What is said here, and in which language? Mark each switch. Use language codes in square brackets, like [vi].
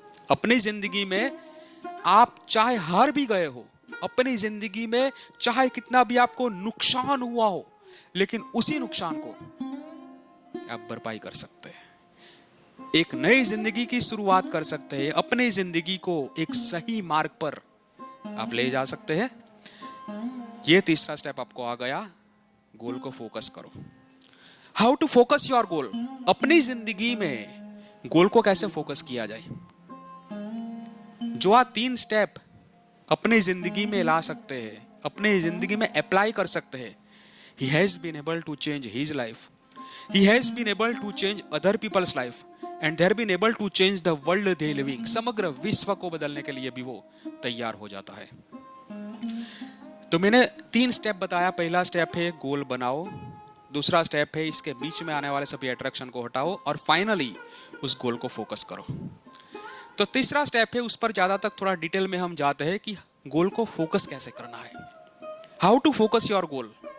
[hi] अपनी जिंदगी में आप चाहे हार भी गए हो, अपनी जिंदगी में चाहे कितना भी आपको नुकसान हुआ हो, लेकिन उसी नुकसान को आप भरपाई कर सकते हैं, एक नई जिंदगी की शुरुआत कर सकते हैं, अपनी जिंदगी को एक सही मार्ग पर आप ले जा सकते हैं। ये तीसरा स्टेप आपको आ गया, गोल को फोकस करो। [en] how to focus your goal, [hi] अपनी जिंदगी में गोल को कैसे फोकस किया जाए। जो आप 3 स्टेप अपनी जिंदगी में ला सकते हैं, [en] अपनी जिंदगी में अप्लाई कर सकते हैं, he has been able to change his life, he has been able to change other people's life and they have been able to change the world they living। [hi] समग्र विश्व को बदलने के लिए भी वो तैयार हो जाता है। तो मैंने 3 स्टेप बताया। पहला स्टेप है गोल बनाओ, दूसरा स्टेप है इसके बीच में आने वाले सभी अट्रैक्शन को हटाओ, और फाइनली उस गोल को फोकस करो। तो तीसरा स्टेप है, उस पर ज्यादा तक थोड़ा डिटेल में हम जाते हैं कि गोल को फोकस कैसे करना है, [en] How to focus your goal.